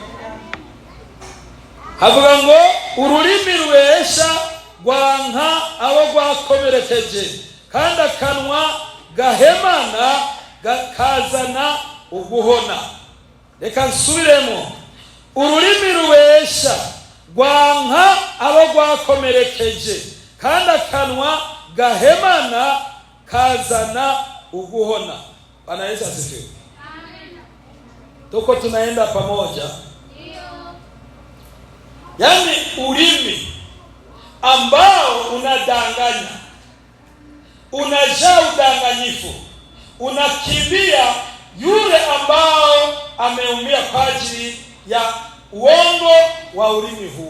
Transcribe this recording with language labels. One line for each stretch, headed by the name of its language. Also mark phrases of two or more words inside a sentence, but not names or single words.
Kinyarwanda: Havuga ngo ururimi rwesha rwanka abo rwakomerekeje kandi akanwa gahemana kazana uguhona. Reka nsubiremo. Ururimi rwesha rwanka abo rwakomerekeje kandi akanwa gahemana kazana uguhona.
Swahili: Bwana Yesu asifiwe. Tuko tunaenda pamoja. Yaani ulimi ambao unadanganya, unajaa udanganyifu, unakimbia yule ambao ameumia kwa ajili ya uongo wa ulimi huo.